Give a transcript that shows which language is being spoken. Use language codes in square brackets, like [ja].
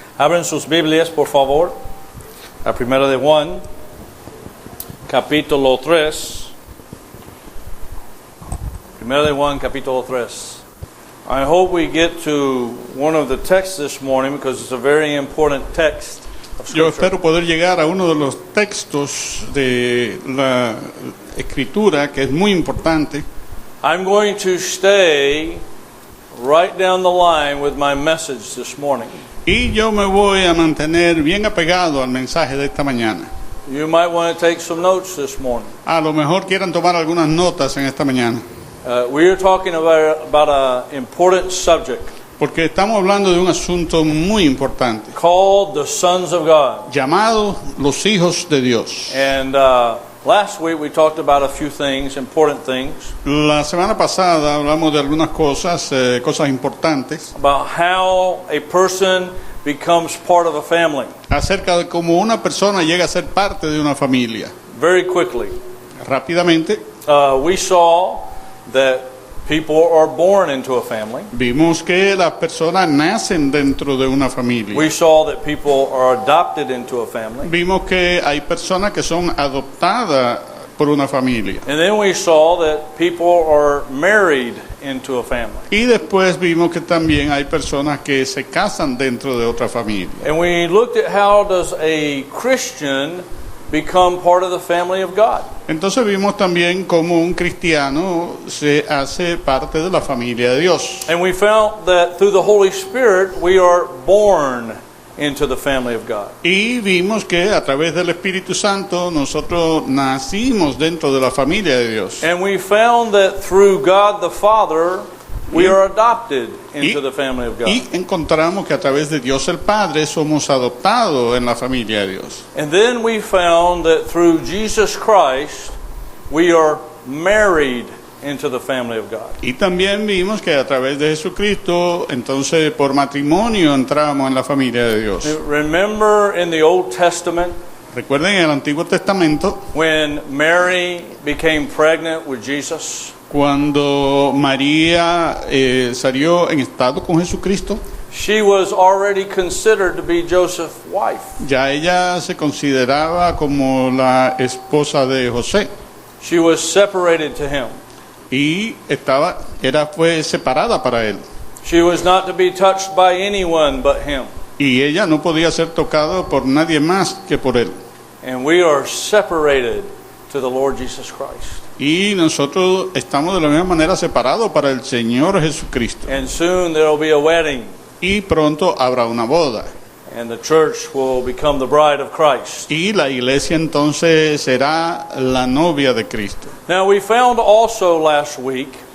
[es] Abren sus Biblias, por favor, a Primera de Juan, capítulo 3. Primera de Juan, capítulo 3. [en] I hope we get to one of the texts this morning because it's a very important text of [es] Yo espero poder llegar a uno de los textos de la Escritura que es muy importante. [en] I'm going to stay right down the line with my message this morning. [es] Y yo me voy a mantener bien apegado al mensaje de esta mañana. [en] You might want to take some notes this morning. [es] A lo mejor quieran tomar algunas notas en esta mañana, [en] We are talking about an important subject [es] porque estamos hablando de un asunto muy importante, [en] called the sons of God. [es] llamado los hijos de Dios. [en] And last week we talked about a few things, important things, [es] La semana pasada hablamos de algunas cosas, cosas importantes, [en] about how a person becomes part of a family. [es] acerca de cómo una persona llega a ser parte de una familia. [en] Very quickly, [es] Rápidamente, [en] we saw that people are born into a family. [es] vimos que las personas nacen dentro de una familia. [en] We saw that people are adopted into a family. [es] Vimos que hay personas que son adoptadas por una familia. [en] And then we saw that people are married into a family. [es] Y después vimos que también hay personas que se casan dentro de otra familia. [en] And we looked at how does a Christian become part of the family of God. [es] Entonces vimos también cómo un cristiano se hace parte de la familia de Dios. [en] And we found that through the Holy Spirit we are born into the family of God. [es] Y vimos que a través del Espíritu Santo nosotros nacimos dentro de la familia de Dios. [en] And we found that through God the Father we are adopted into the family of God. [es] Y encontramos que a través de Dios el Padre somos adoptados en la familia de Dios. [en] And then we found that through Jesus Christ we are married into the family of God. [es] Y también vimos que a través de Jesucristo, entonces por matrimonio entramos en la familia de Dios. [en] Remember in the Old Testament [es] Recuerden en el Antiguo Testamento, [en] when Mary became pregnant with Jesus? [es] cuando María salió en estado con Jesucristo, [en] She was already considered to be Joseph's wife. [es] ya ella se consideraba como la esposa de José [en] She was separated to him. [es] y fue separada para él. [en] She was not to be touched by anyone but him. [es] Y ella no podía ser tocada por nadie más que por él. [en] And we are separated to the Lord Jesus Christ. [es] Y nosotros estamos de la misma manera separados para el Señor Jesucristo. [en] And soon there will be a wedding, [es] Y pronto habrá una boda. [en] and the church will become the bride of Christ. [es] Y la iglesia entonces será la novia de Cristo. [en] Now we found also last week